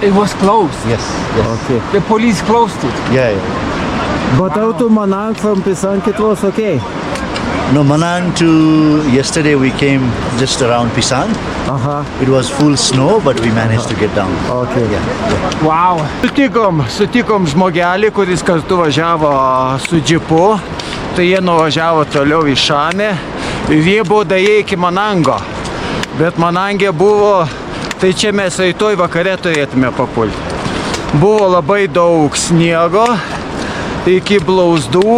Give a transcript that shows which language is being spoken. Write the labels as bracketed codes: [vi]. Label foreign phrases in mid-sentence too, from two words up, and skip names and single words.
[en] it was closed. Yes. Yes. Okay. The police closed it. Yeah. Yeah. But out to Manang from Pisang it was okay. No, Manang to yesterday we came just around Pisang. Aha. It was full snow, but we managed to get down. Okay. Yeah. Wow. [lt] Sutikom žmogelį, kuris kartu važiavo su džipu. Tai jie nuvažiavo toliau į Šamę ir jie buvo daėję iki Manango. Bet Manangė buvo, tai čia mes rytoj vakare turėtume papulti. Buvo labai daug sniego iki blauzdų.